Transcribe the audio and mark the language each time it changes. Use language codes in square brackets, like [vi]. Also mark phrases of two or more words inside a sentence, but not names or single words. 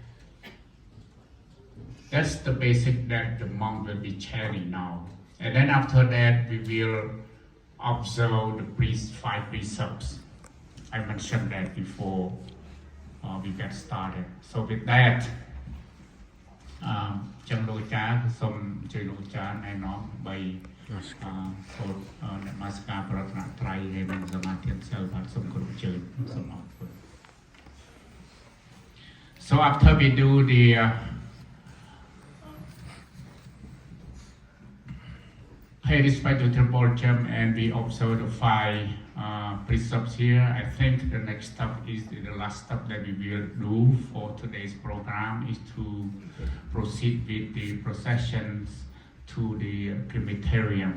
[en] That's the basic that the monk will be chanting now. And then after that, we will observe the 5 precepts. I mentioned that before we get started. So with that, [km] ចឹងលោកអាចារ្យសូមអញ្ជើញលោកអាចារ្យណែនាំ3សូត្រនមស្ការប្រតនត្រ័យហើយនឹងសមាធិសិលបាទសូមគោរពអញ្ជើញសូមអរគុណ [en] So after we do the pay respect to Triple Gem and we observe the 5 precepts here, I think the next step is the last step that we will do for today's program is to proceed with the processions to the crematorium.